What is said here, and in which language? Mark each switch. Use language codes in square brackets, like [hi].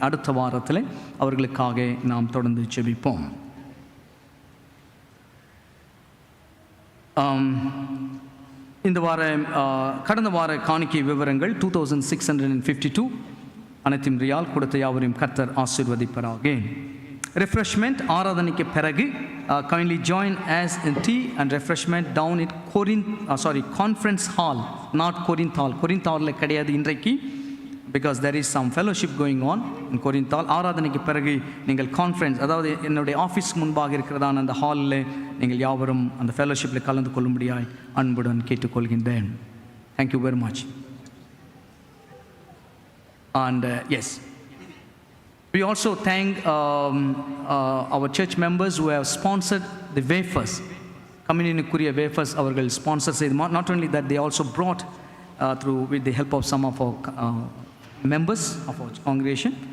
[ta] அடுத்த வாரத்தில் அவர்களுக்காக நாம் தொடர்ந்து ஜெபிப்போம். இந்த வார கடந்த வார காணிக்கை விவரங்கள் 2652 அனைத்தும் ரியால் கொடுத்த யாவரையும் கர்த்தர் ஆசீர்வதிப்பாராக. [en] Refreshment [ta] ஆராதனைக்கு பிறகு [en] kindly join us in tea and refreshment down in conference hall, not Corinth hall. Corinth hall [ta] கிடையாது இன்றைக்கு, [en] because there is some fellowship going on in Corinth hall. [ta] ஆராதனைக்கு பிறகு நீங்கள் கான்ஃபரன்ஸ், அதாவது என்னுடைய ஆஃபீஸ் முன்பாக இருக்கிறதான அந்த ஹாலில் நீங்கள் யாவரும் அந்த ஃபெலோஷிப்பில் கலந்து கொள்ளும்படியாய் அன்புடன் கேட்டுக்கொள்கின்றேன். [en] Thank you very much. And yes, we also thank our church members who have sponsored the wafers. Communion-க்குரிய wafers [ta] அவர்கள் ஸ்பான்சர் செய்து, [en] not only that, they also brought through with the help of some of our members of our congregation.